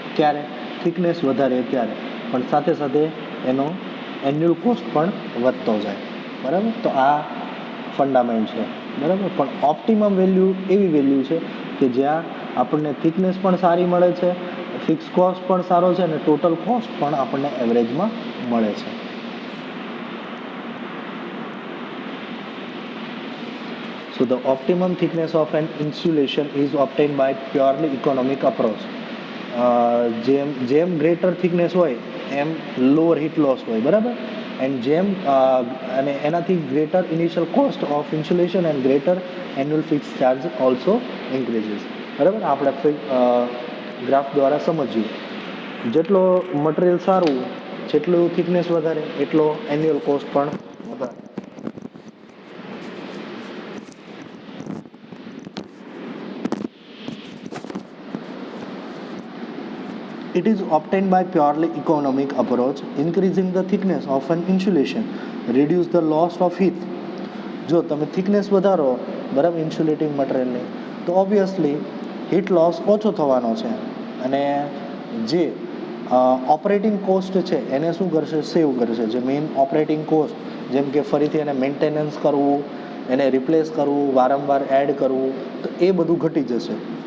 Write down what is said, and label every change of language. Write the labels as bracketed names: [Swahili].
[Gujarati] ક્યારે, થિકનેસ વધારે ત્યારે, પણ સાથે સાથે એનો એન્યુઅલ કોસ્ટ પણ વધતો જાય, બરાબર. તો આ ફંડામેન્ટ છે, બરાબર. પણ ઓપ્ટિમમ વેલ્યુ એવી વેલ્યુ છે કે જ્યાં આપણને થિકનેસ પણ સારી મળે છે, ફિક્સ કોસ્ટ પણ સારો છે, અને ટોટલ કોસ્ટ પણ આપણને એવરેજમાં મળે છે. [English] So the optimum thickness of an insulation is obtained by purely economic approach. [Gujarati] જેમ જેમ ગ્રેટર થિકનેસ હોય એમ લોઅર હીટ લોસ હોય, બરાબર. [English] and [Gujarati] જેમ અને એનાથી [English] Greater initial cost of insulation and greater annual fix charge also increases, બરાબર. [Gujarati] આપણે ગ્રાફ દ્વારા સમજ્યું, જેટલો મટીરિયલ સારું, જેટલું થિકનેસ વધારે, એટલો એન્યુઅલ કોસ્ટ પણ વધારે. [English] It is obtained by purely economic approach, increasing the thickness of an insulation, reduce the loss of heat. [Gujarati] જો તમે થિકનેસ વધારો, બરાબર, ઇન્સ્યુલેટિંગ મટીરિયલની, તો ઓબ્વિયસલી હીટ લોસ ઓછો થવાનો છે, અને જે ઓપરેટિંગ કોસ્ટ છે એને શું કરશે, સેવ કરશે. જે મેઇન ઓપરેટિંગ કોસ્ટ, જેમ કે ફરીથી એને મેન્ટેનન્સ કરવું, એને રિપ્લેસ કરવું, વારંવાર એડ કરવું, તો એ બધું ઘટી જશે.